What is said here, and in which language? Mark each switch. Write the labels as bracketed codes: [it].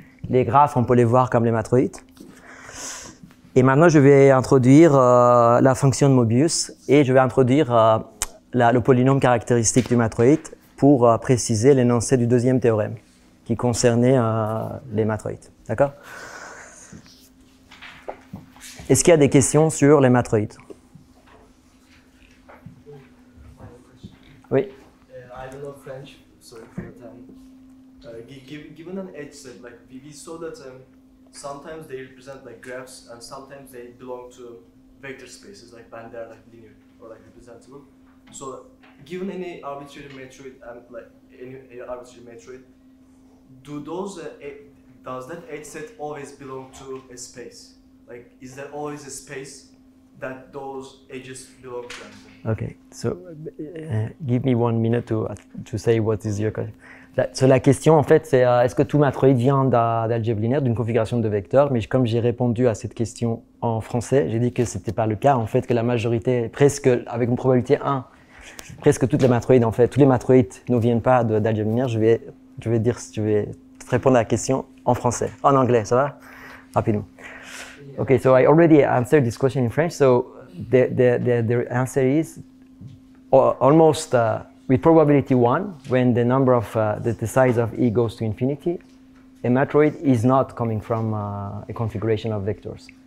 [fr] Les graphes, on peut les voir comme les matroïdes. Et maintenant, je vais introduire la fonction de Mobius et je vais introduire le polynôme caractéristique du matroïde pour préciser l'énoncé du deuxième théorème qui concernait les matroïdes. D'accord? Est-ce qu'il y a des questions sur les matroïdes? Oui. [en] I don't know French, sorry for the time. Given an edge set, like we saw that sometimes they represent like graphs and sometimes they belong to vector spaces, like when they're like linear or like representable. So given any arbitrary matroid and like any arbitrary matroid, does that edge set always belong to a space? Like, is there always a space that those edges belong to? Okay, so give me 1 minute to say what is your question. [fr] La question, en fait, c'est est-ce que tout matroïde vient d'algèbre linéaire, d'une configuration de vecteurs? Mais comme j'ai répondu à cette question en français, j'ai dit que ce n'était pas le cas, en fait, que la majorité, presque avec une probabilité 1, presque toutes les matroïdes, en fait, tous les matroïdes ne viennent pas d'algèbre linéaire. Je vais te répondre à la question en français. En anglais, ça va? Rapidement. [en] Okay, so I already answered this question in French. So the answer is almost with probability 1, when the number of the size of E goes to infinity, a matroid is not coming from a configuration of vectors.